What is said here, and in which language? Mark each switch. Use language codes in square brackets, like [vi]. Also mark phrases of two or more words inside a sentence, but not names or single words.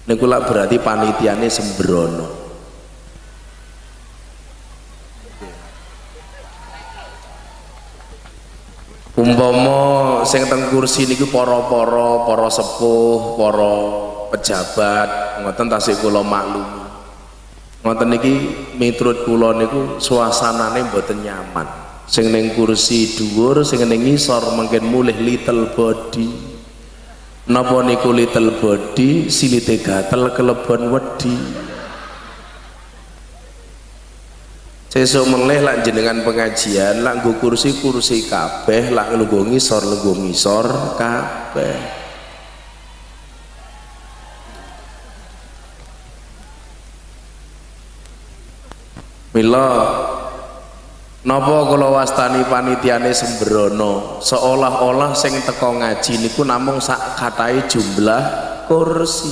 [jv] niku lak berarti panitiane sembrono. Umpama sing teng kursi niku para sepuh, para pejabat ngoten tasih kula maklumi. Ngoten niki miturut kula niku suasanane mboten nyaman. Sing ning kursi dhuwur, sing ning ngisor mungkin mulih [en] little body. [jv] Napa niku [en] little body, [jv] silite gatel kelebon wedi. Sesuk meneh lak jenengan pengajian lak nggo kursi kabeh, lak nggo ngisor kabeh. Mila napa kula wastani panitiane sembrono, seolah-olah sing teko ngaji niku namung sak katahe jumlah kursi.